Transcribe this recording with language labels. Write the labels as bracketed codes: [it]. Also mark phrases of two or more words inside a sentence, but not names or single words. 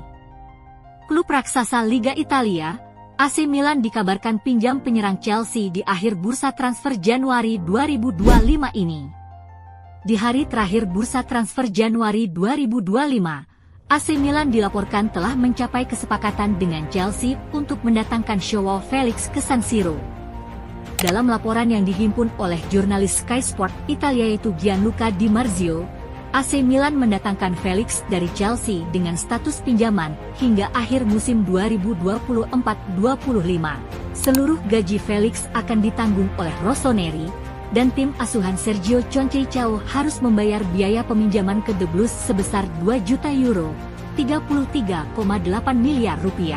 [id] Klub raksasa Liga Italia, AC Milan dikabarkan pinjam penyerang Chelsea di akhir bursa transfer Januari 2025 ini. Di hari terakhir bursa transfer Januari 2025, AC Milan dilaporkan telah mencapai kesepakatan dengan Chelsea untuk mendatangkan Joao Felix ke San Siro. Dalam laporan yang dihimpun oleh jurnalis Sky Sport Italia yaitu Gianluca Di Marzio, AC Milan mendatangkan Felix dari Chelsea dengan status pinjaman hingga akhir musim 2024-25. Seluruh gaji Felix akan ditanggung oleh Rossoneri, dan tim asuhan Sergio Conceição harus membayar biaya peminjaman ke The Blues sebesar 2 juta euro, 33,8 miliar rupiah.